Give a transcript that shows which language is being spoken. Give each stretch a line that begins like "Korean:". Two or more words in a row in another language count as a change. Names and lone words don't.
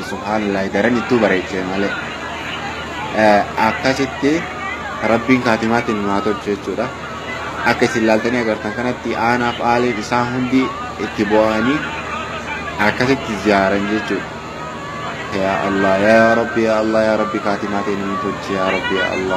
Oromo: Subhaanallah daran ittuu bareechee malee. akkasitti rabbiin kaatimaatti numaa tolche jechuudha. Akka isin ilaaltanii agartan kanatti aanaaf aaliin isaa hundi itti bu'anii akkasitti ziyaaran jechuudha.
Arabic: Ya Allah ya Rabbi ya Allah ya Rabbi
Oromo: kaatimaatti numaa tolche
Arabic: ya Rabbi ya Allah.